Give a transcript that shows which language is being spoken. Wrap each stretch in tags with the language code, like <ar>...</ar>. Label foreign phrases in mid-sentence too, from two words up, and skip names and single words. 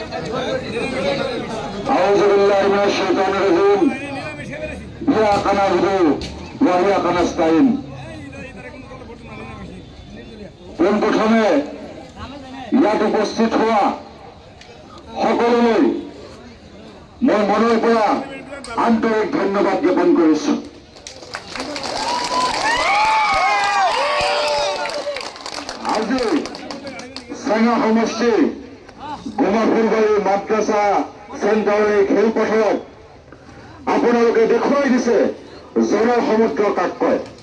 <ar>أعوذ بالله من الشيطان الرجيم إياك نعبد وإياك نستعين</ar> <as>প্রথমে ইয়াত উপস্থিত হোৱা সকলোলৈ মই মনৰ পৰা আন্তৰিক ধন্যবাদ জ্ঞাপন কৰিছো। আজি চেঙা সমষ্টি গোমাফুলবাৰী মাদ্ৰাছা চেণ্টাৰৰ এই খেলপথাৰত আপোনালোকে দেখুৱাই দিছে জনসমুদ্ৰ কাক কয়।</as>